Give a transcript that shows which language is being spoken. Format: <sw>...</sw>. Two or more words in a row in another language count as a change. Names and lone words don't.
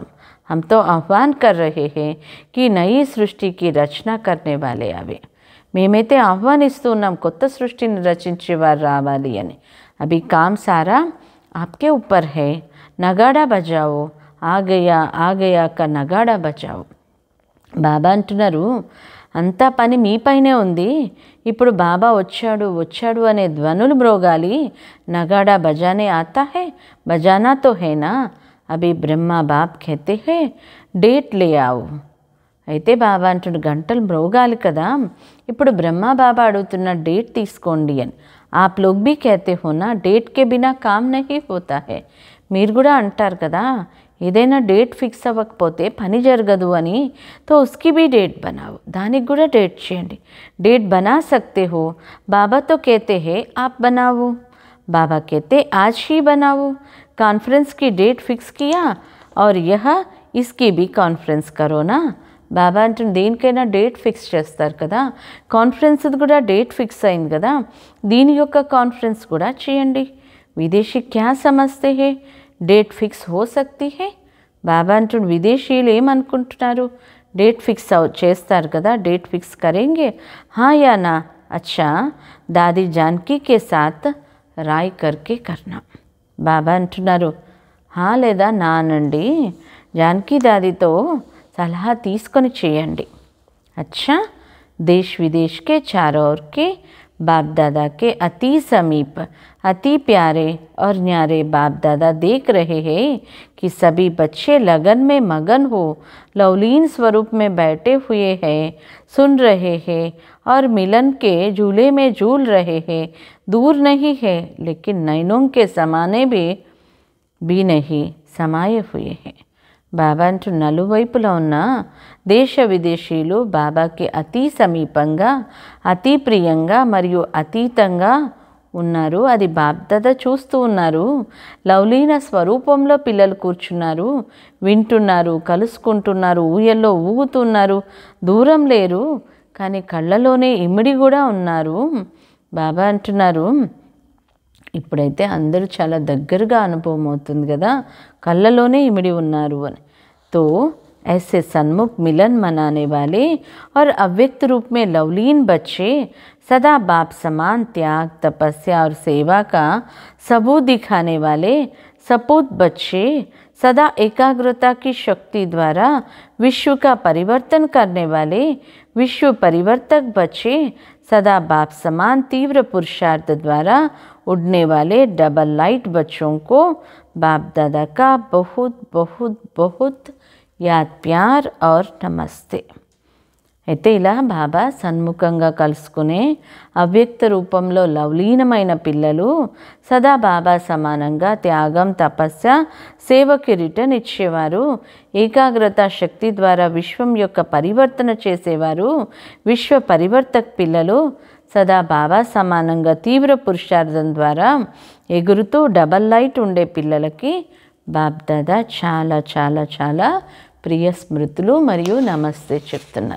<hi>हम तो आह्वान कर रहे हैं कि नई सृष्टि की रचना करने वाले आवे.</hi> <te>మేమైతే ఆహ్వానిస్తూ ఉన్నాం కొత్త సృష్టిని రచించేవారు రావాలి అని.</te> <hi>अभी काम सारा आपके ऊपर है. नगाड़ा बजाओ, आ गया का नगाड़ा बजाओ.</hi> <te>బాబా అంటున్నారు అంతా పని మీపైనే ఉంది. ఇప్పుడు బాబా వచ్చాడు అనే ధ్వనులు మ్రోగాలి.</te> <hi>नगाड़ा बजाने आता है, बजाना तो है ना. अभी ब्रह्मा बाप कहते हैं डेट ले आओ.</hi> <te>అయితే బాబా అంటుడు గంటలు మ్రోగాలి కదా, ఇప్పుడు బ్రహ్మా బాబా అడుగుతున్న డేట్ తీసుకోండి అని.</te> <hi>आप लोग भी कहते हो ना डेट के बिना काम नहीं होता है.</hi> <te>మీరు కూడా అంటారు కదా ఏదైనా</te> <en>date fix</en> <te>అవ్వకపోతే పని జరగదు అని.</te> <hi>तो उसकी भी डेट बनाओ,</hi> <te>దానికి కూడా డేట్ చేయండి.</te> <hi>डेट बना सकते हो. बाबा तो कहते हैं आप बनाओ. बाबा कहते आज ही बनाओ. कॉन्फ्रेंस की</hi> <en>date fix</en> <hi>किया और यह इसकी भी कॉन्फ्रेंस करो ना.</hi> <te>బాబా అంటుంది దేనికైనా</te> <en>date fix</en> <te>చేస్తారు కదా, కాన్ఫరెన్స్ కూడా</te> <en>date fix</en> <te>అయింది కదా, దీని యొక్క కాన్ఫరెన్స్ కూడా చేయండి.</te> <hi>विदेशी क्या समझते हैं</hi> <en>date fix</en> <hi>हो सकती है.</hi> <te>బాబా అంటుండు విదేశీయులు ఏమనుకుంటున్నారు?</te> <en>date fix</en> <te>చేస్తారు కదా,</te> <en>date fix</en> <hi>करेंगे हाँ या ना. अच्छा दादी जानकी के साथ राय करके करना.</hi> <te>బాబా అంటున్నారు హా లేదా నా అనండి, జానకి దాదితో सलाह తీసుకొని చేయండి.</te> <hi>अच्छा देश विदेश के चारों ओर के बाप दादा के अति समीप अति प्यारे और न्यारे बाप दादा देख रहे हैं कि सभी बच्चे लगन में मगन हो लवलीन स्वरूप में बैठे हुए हैं, सुन रहे हैं और मिलन के झूले में झूल रहे हैं. दूर नहीं है लेकिन नैनों के समाने भी नहीं समाये हुए हैं.</hi> <te>బాబా అంటూ నలువైపులా ఉన్న దేశ విదేశీయులు బాబాకి అతి సమీపంగా, అతి ప్రియంగా మరియు అతీతంగా ఉన్నారు. అది బాప్దాదా చూస్తూ ఉన్నారు. లవలీన స్వరూపంలో పిల్లలు కూర్చున్నారు, వింటున్నారు, కలుసుకుంటున్నారు, ఊయల్లో ఊగుతున్నారు. దూరం లేరు కానీ కళ్ళలోనే ఇమిడి కూడా ఉన్నారు. బాబా అంటున్నారు ఇప్పుడైతే అందరూ చాలా దగ్గరగా అనుభవం అవుతుంది కదా, కళ్ళలోనే ఇమిడి ఉన్నారు అని.</te> <hi>तो ऐसे सन्मुख मिलन मनाने वाले और अव्यक्त रूप में लवलीन बच्चे सदा बाप समान त्याग, तपस्या और सेवा का सबूत दिखाने वाले सपूत बच्चे सदा एकाग्रता की शक्ति द्वारा विश्व का परिवर्तन करने वाले विश्व परिवर्तक बच्चे सदा बाप समान तीव्र पुरुषार्थ द्वारा उड़ने वाले</hi> <en>double light</en> <hi>बच्चों को बाप दादा का बहुत बहुत बहुत याद प्यार और नमस्ते.</hi> <te>అయితే ఇలా బాబా సన్ముఖంగా కలుసుకునే అవ్యక్త రూపంలో లవలీనమైన పిల్లలు సదా బాబా సమానంగా త్యాగం, తపస్య, సేవకి రిటర్న్ ఇచ్చేవారు, ఏకాగ్రత శక్తి ద్వారా విశ్వం యొక్క పరివర్తన చేసేవారు, విశ్వ పరివర్తక్ పిల్లలు సదా బాబా సమానంగా తీవ్ర పురుషార్థం ద్వారా ఎగురుతూ</te> <en>double light</en> <te>ఉండే పిల్లలకి బాప్దాదా చాలా చాలా చాలా ప్రియ స్మృతులు మరియు నమస్తే చెప్తున్నారు.</te>